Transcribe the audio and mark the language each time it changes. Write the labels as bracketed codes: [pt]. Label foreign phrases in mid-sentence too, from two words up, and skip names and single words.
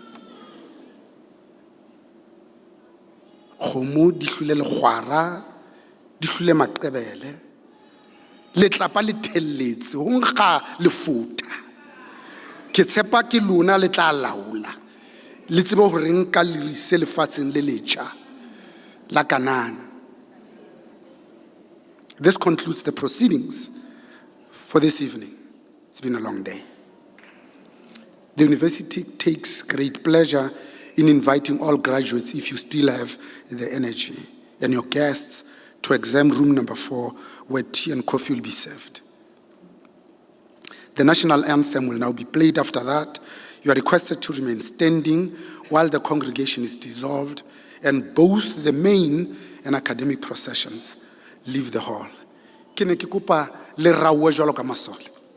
[st] Kgomo di hlule legwara, di hlule maqebele. Letlapa le thelletse ho nkga lefuta. Ke tshepa ke lona le tla laola. Le tsebe hore nka le ise lefatsheng le letjha la Kanana. [en] This concludes the proceedings for this evening. It's been a long day. The university takes great pleasure in inviting all graduates, if you still have the energy, and your guests to exam room number 4, where tea and coffee will be served. The national anthem will now be played. After that, you are requested to remain standing while the congregation is dissolved and both the main and academic processions leave the hall. [st] Ke ne ke kopa le rawe jwalo ka masole.